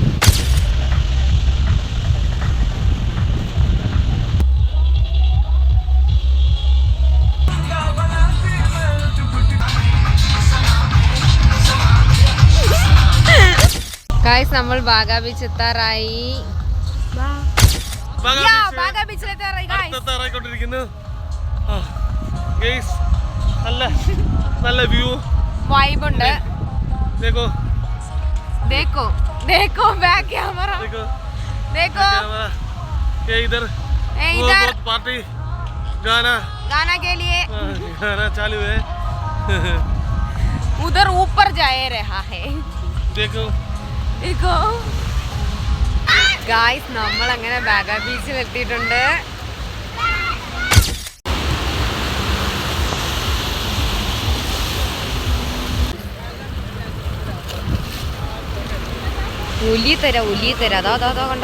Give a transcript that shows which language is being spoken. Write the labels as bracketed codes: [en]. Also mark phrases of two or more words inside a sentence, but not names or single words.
[ml] ഗായ്സ് നമ്മൾ ബാഗാ ബീച്ച് എത്താറായി. ബാഗാ ബീച്ചിൽ എത്താറായി ഗായ്സ്. നല്ല വ്യൂ, വൈബ് ഉണ്ട്. [hi] देखो देखो देखो बैक कैमरा देखो ये इधर पार्टी गाना के लिए गाना चालू है. उधर ऊपर जा रहा है. देखो [ml] देखो ഗായ്സ്, നമ്മൾ അങ്ങനെ ബാഗാ ബീച്ചിൽ എത്തിയിട്ടുണ്ട്. ഒലിത്തര അതാ കണ്ടോ.